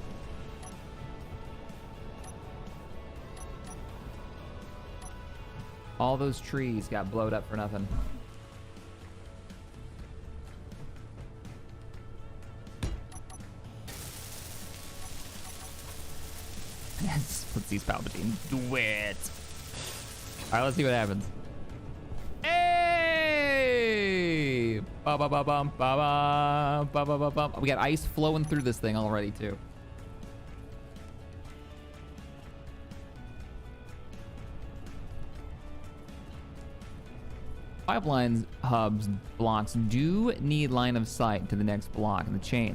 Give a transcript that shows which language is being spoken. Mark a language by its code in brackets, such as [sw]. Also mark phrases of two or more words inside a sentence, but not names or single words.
[en] All those trees got blowed up for nothing. Splitsy Palpatine. Do it. All right, let's see what happens. Hey! Ba ba ba bum ba ba ba ba ba bum. We got ice flowing through this thing already too. Pipelines hubs blocks do need line of sight to the next block in the chain.